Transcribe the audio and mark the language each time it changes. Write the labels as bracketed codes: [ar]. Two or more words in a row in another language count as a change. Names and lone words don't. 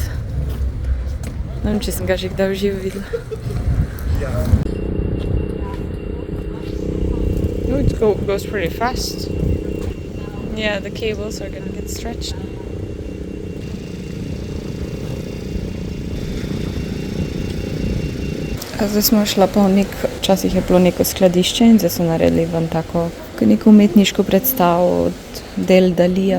[sl] Ne vem, če sem ga že kdaj v živo videla. [en] Oh, it goes pretty fast. Yeah, the cables are gonna get stretched. [sl] Zdaj smo šla po včasih je bilo neko skladišče in zdaj so naredili vam tako neko umetniško predstavo od del Dalija.